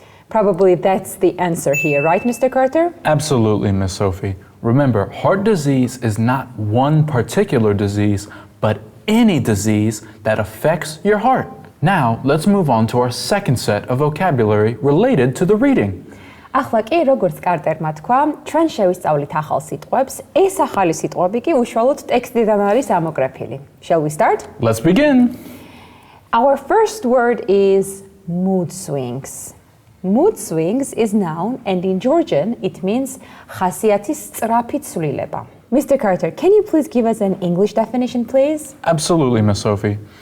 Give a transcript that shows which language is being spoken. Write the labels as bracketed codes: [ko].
[en] Probably that's the answer here, right, Mr. Carter? Absolutely, Miss Sophie. Remember, heart disease is not one particular disease, but any disease that affects your heart. Now, let's move on to our second set of vocabulary related to the reading. [ka] ახლა კი როგორც კარტერმა თქვა, ჩვენ შევისწავლით ახალ სიტყვებს. ეს ახალი სიტყვები კი უშუალოდ ტექსტიდან არის ამოკრეფილი. [en] Shall we start? Let's begin. Our first word is mood swings. Mood swings is noun, and in Georgian it means [ka] ხასიათის სწრაფი ცვლილება. [en] Mr. Carter, can you please give us an English definition, please? Absolutely, Miss Sophie.